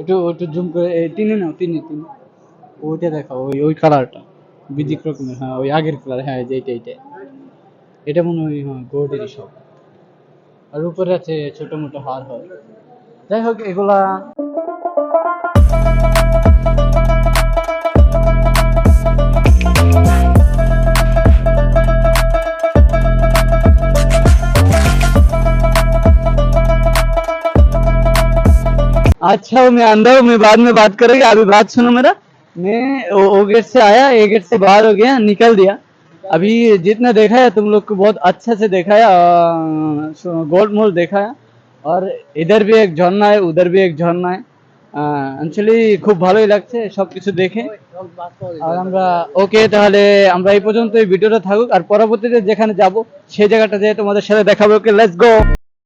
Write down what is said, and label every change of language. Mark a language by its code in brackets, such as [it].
[bn] একটু একটু জুম করে তিনে নাও, তিনে তিনে ওইটা দেখাও, ওই ওই কালারটা বিদিক রকমের। হ্যাঁ, ওই আগের কালার। হ্যাঁ, যে এটা এটা এটা মনে হয়, হ্যাঁ, গোল্ডেরই সব। আর উপরে আছে ছোট মোটো হার হয়। যাই হোক, এগুলা [hi] अच्छा हूँ, मैं अंदर हूँ, मैं बाद में बात करेंगे, अभी बात सुनो मेरा। मैं वो गेट से आया, ये गेट से बाहर हो गया, निकल दिया। अभी जितना देखा है तुम लोग को, बहुत अच्छा से देखा है, गोल्ड मोल देखा है। और इधर भी एक झरना है, उधर भी एक झरना है। [bn] অ্যাকচুয়ালি খুব ভালোই লাগছে সবকিছু দেখে। আর আমরা ওকে, তাহলে আমরা এই পর্যন্ত এই ভিডিওটা থাকুক, আর পরবর্তীতে যেখানে যাব সেই জায়গাটা যেয়ে তোমাদের সাথে দেখাবো। ওকে, লেটস গো।